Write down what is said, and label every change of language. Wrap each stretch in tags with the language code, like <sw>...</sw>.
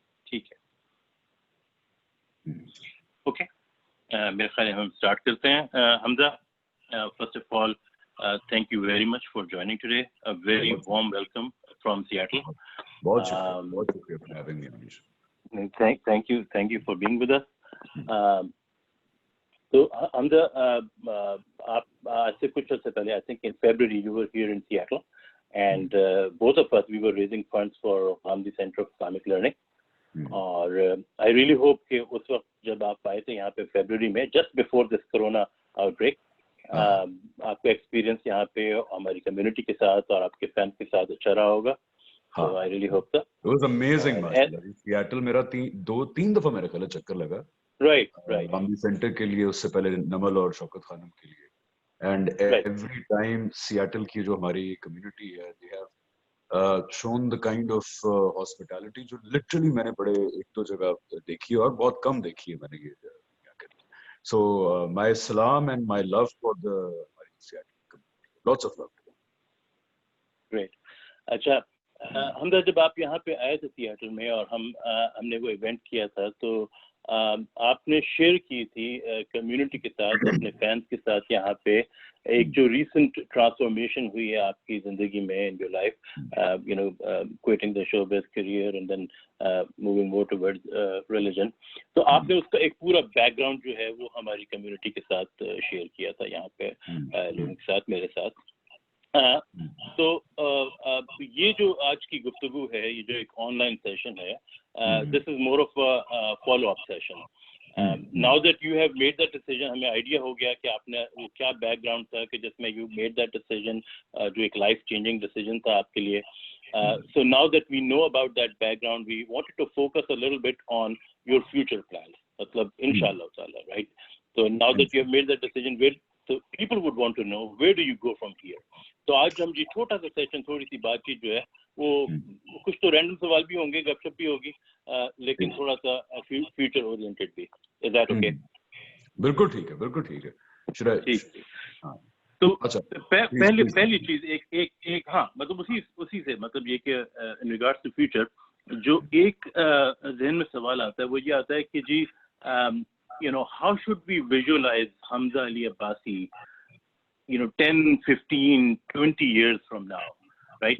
<hi>ठीक है, ओके, मेरे ख्याल हम स्टार्ट करते हैं.</hi> <en>Hamza, first of all, thank you very much for joining today. A very warm welcome from Seattle.</en> <hi>बहुत शुक्रिया</hi> <en>for having me, Anish. Thank you for being with us. So Hamza,</en> <hi>आप आज से कुछ अर्से पहले,</hi> <en>I think in February you were here in Seattle, and both of us we were raising funds for Hamdi Center of Islamic Learning.</en> <hi>और</hi> <en>I really hope</en> <hi>कि उस वक्त जब आप आए थे यहाँ पे फरवरी में,</hi> <en>just before this corona outbreak,</en> <hi>आपका एक्सपीरियंस यहाँ पे हमारी कम्युनिटी के साथ और आपके फैन के साथ अच्छा रहा होगा.</hi> <en>So I really hope that. It was amazing, माशाल्लाह.</en> <hi>Seattle मेरा 2-3 दफा मेरे ख्याल चक्कर लगा.</hi> <en>Right.</en> <hi>Hamdi Center के लिए, उससे पहले नमल और शौकत खानम के लिए.</hi> <en>And every time</en> <hi>Seattle की जो हमारी कम्युनिटी है,</hi> <en>they have shown the kind of hospitality</en> <hi>जो literally मैंने बड़े एक दो जगह देखी है और बहुत कम देखी है मैंने ये.</hi> <en>So my salam and my love for the Seattle community. Lots of love to them. Great.</en> <hi>अच्छा, हमदा, जब आप यहाँ पे आए थे सियाटल में और हमने वो इवेंट किया था, तो आपने शेयर की थी कम्युनिटी के साथ, अपने फैंस के साथ यहाँ पे एक जो रीसेंट ट्रांसफॉर्मेशन हुई है आपकी जिंदगी में,</hi> <en>In your life, you know, quitting the showbiz career and then moving more towards religion.</en> <hi>तो आपने उसका एक पूरा बैकग्राउंड जो है वो हमारी कम्युनिटी के साथ शेयर किया था यहाँ पे लोगों के साथ, मेरे साथ. तो ये जो आज की गुफ्तगू है, ये जो एक ऑनलाइन सेशन है,</hi> <en>This is more of a follow up session. Now that you have made that decision,</en> <hi>हमें आइडिया हो गया कि आपने वो क्या बैकग्राउंड था कि जिसमें</hi> <en>you made that decision,</en> <hi>जो एक लाइफ चेंजिंग डिसीजन था आपके लिए.</hi> <en>So now that we know about that background, we wanted to focus a little bit on your future plans. मतलब inshallah taala, right? So now that you have made that decision, so people would want to know, where do you go from here?</en> <hi>तो आज हम जी छोटा सा session, थोड़ी सी बातचीत जो है वो कुछ तो रैंडम सवाल भी होंगे, गपशप भी होगी, लेकिन थोड़ा सा फ्यूचर ओरिएंटेड भी.</hi> <en>Is that okay?</en> <hi>बिल्कुल ठीक है, बिल्कुल ठीक है. तो पहली चीज एक हाँ, मतलब उसी से मतलब ये कि इन रिगार्ड्स टू फ्यूचर जो एक ज़हन में सवाल आता है वो ये आता है कि जी</hi> <en>you know, how should we visualize Hamza Ali Abbasi, you know, 10, 15, 20 years from now, right?</en>